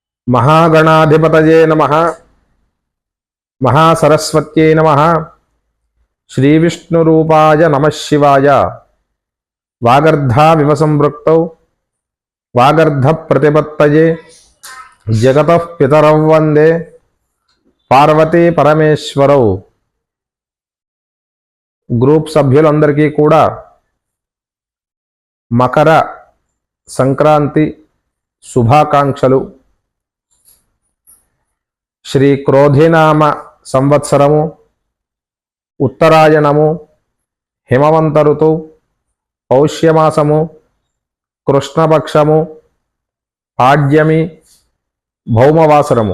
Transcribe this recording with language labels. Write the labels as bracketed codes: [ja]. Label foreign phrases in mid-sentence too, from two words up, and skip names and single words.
[sa] महागणाधिपतये नमः। महासरस्वत्यै नमः। श्रीविष्णुरूपाय नमः शिवाय। वागर्धाविव संवृक्तौ वागर्धप्रतिपत्तये जगतः पितरौ वन्दे పార్వతీ పరమేశ్వరౌ. [te] గ్రూప్ సభ్యులందరికీ కూడా మకర సంక్రాంతి శుభాకాంక్షలు. శ్రీ క్రోధినామ సంవత్సరము, ఉత్తరాయణము, హిమవంత ఋతువు, పౌష్యమాసము, కృష్ణపక్షము, పాడ్యమి, భౌమవాసరము.